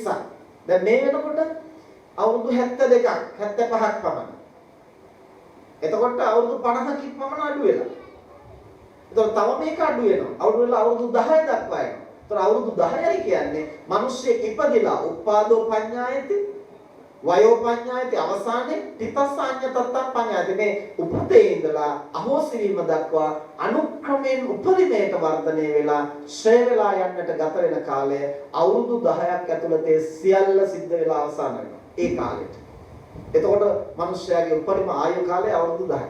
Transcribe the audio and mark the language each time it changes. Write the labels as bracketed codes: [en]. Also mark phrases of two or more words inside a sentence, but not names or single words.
[si] දැන් මේ වෙනකොට අවුරුදු 72ක් 75ක් පමණ. එතකොට අවුරුදු 50කින් පමණ අඩු වෙලා. එතකොට තව මේක අඩු වෙනවා. අවුරුදු 10 දක්වා යනවා. එතකොට අවුරුදු 10යි කියන්නේ මිනිස්සෙක් ඉපදිලා [pi] උපාදෝ පඤ්ඤායති වයෝ පඤ්ඤායති [si] අවසානයේ [pi] තිතස්සඤ්ඤ තත්තම් පඤ්ඤායති [si] මේ උපතේ ඉඳලා අහෝසි වීම දක්වා අනුක්‍රමයෙන් උපරිමයට වර්ධනය වෙලා ශ්‍රේ වෙලා යන්නට ගත වෙන කාලය අවුරුදු 10ක් ඇතුළතේ සියල්ල සිද්ධ වෙලා අවසන් වෙනවා. ඒ කාලෙට. එතකොට මිනිස්යාගේ උපරිම ආයු කාලය අවුරුදු 10යි.